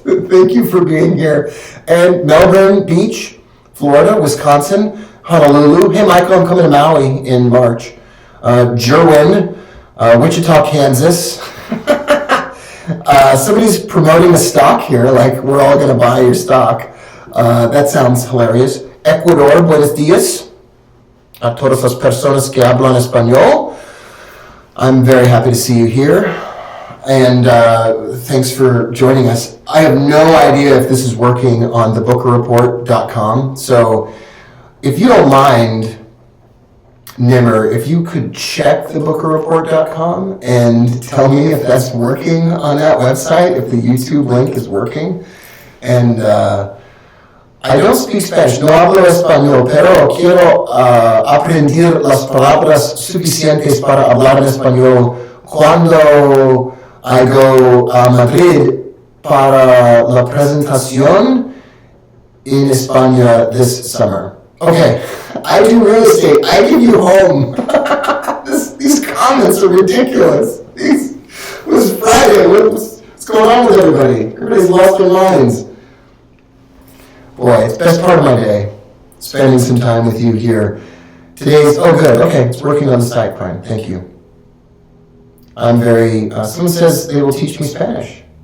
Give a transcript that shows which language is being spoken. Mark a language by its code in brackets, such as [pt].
[en] Thank you for being here. And Melbourne Beach, Florida, Wisconsin, Honolulu. Hey, Michael, I'm coming to Maui in March. Jerwin, Wichita, Kansas. Somebody's promoting a stock here, like we're all going to buy your stock. That sounds hilarious. Ecuador, [es] buenos días. A todas las personas que hablan español. [en] I'm very happy to see you here. And thanks for joining us. I have no idea if this is working on thebookerreport.com. So if you don't mind, Nimmer, if you could check thebookerreport.com and tell me if that's working on that website, if the YouTube link is working. And I don't speak Spanish, [es] no hablo español, pero quiero aprender las palabras suficientes para hablar en español cuando [en] I go [es] a Madrid para la presentación in España [en] this summer. Okay, I do real estate. I give you home. These comments are ridiculous. It was Friday. What's going on with everybody? Everybody's lost their minds. Boy, it's the best part of my day, spending some time with you here. Oh good, okay, it's working on the site, fine, thank you. I'm someone says they will teach me Spanish.